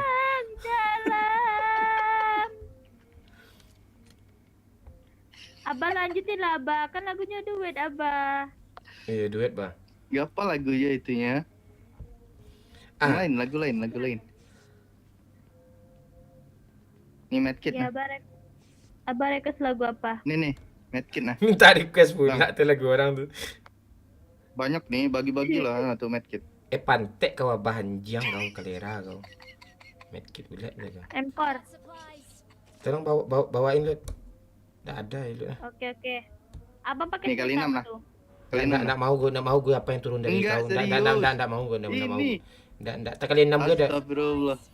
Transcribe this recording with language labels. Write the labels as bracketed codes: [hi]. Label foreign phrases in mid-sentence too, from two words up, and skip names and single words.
[id] yang dalam. Abah lanjutin lah Abah, kan lagunya duet Abah. Iya duet Bah. Gak apa lagunya itunya. Lagu lain. Nih medkit Ya nah. Abah request lagu apa? Nih medkit nah. Minta request pula tuh lagu orang tuh. Banyak nih bagi-bagi lah tuh medkit. Pantek kau Abah anjing kau kelera kau. Medkit pula kau. Empor. Tolong bawain Lut. Nggak ada ya Lut. Oke. Abang pakai Nih, kali stick 6 apa lah. tuh? Nggak mau gue apa yang turun dari Enggak, kau. serius. Nggak mau gue, nggak mau. Ini. Nggak, tak kali 6 gue dah. Astagfirullah.